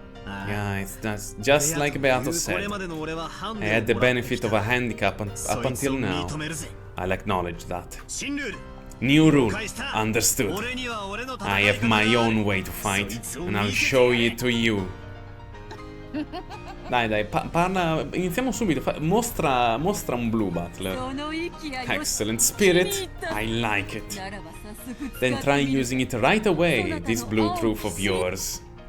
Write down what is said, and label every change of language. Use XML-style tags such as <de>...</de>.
<en>Yeah, that's just like Beato said. I had the benefit of a handicap up until now. I'll acknowledge that. New rule, understood. I have my own way to fight, and I'll show it to you.</en> <it>Dai, parla, iniziamo subito, mostra un blue Battler.</it> <en>Excellent spirit, I like it. Then try using it right away, this blue truth of yours.</en>